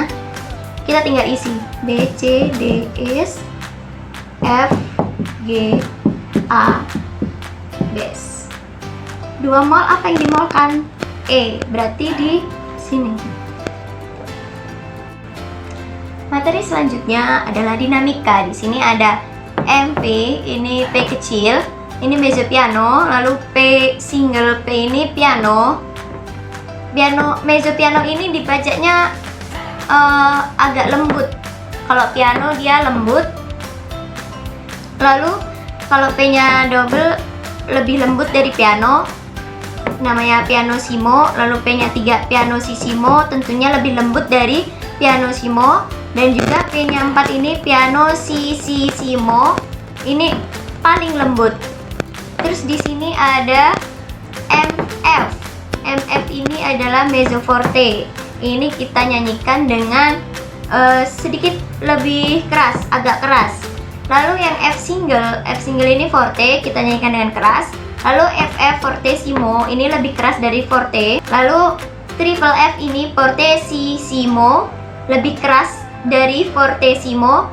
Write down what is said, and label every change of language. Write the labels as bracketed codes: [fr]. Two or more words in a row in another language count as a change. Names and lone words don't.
[id] Kita tinggal isi B, C, D, E, F, G, A, BS. 2 mol apa yang dimolkan? E, berarti di sini. Materi selanjutnya adalah dinamika. Di sini ada MP, ini P kecil, ini [it] mezzo piano, [id] lalu P single P ini piano. [it] Mezzo piano [id] ini dibacanya agak lembut. Kalau piano dia lembut. Lalu kalau P-nya double lebih lembut dari piano, namanya pianissimo. Lalu P-nya 3 pianissimo, tentunya lebih lembut dari pianissimo. Dan juga P-nya 4 ini pianissimo, ini paling lembut. Terus di sini ada MF. MF ini adalah [it] mezzo forte. [id] Ini kita nyanyikan dengan sedikit lebih keras, agak keras. Lalu yang F single ini forte, kita nyanyikan dengan keras. Lalu FF fortissimo, ini lebih keras dari forte. Lalu triple F ini fortissimo, lebih keras dari fortissimo.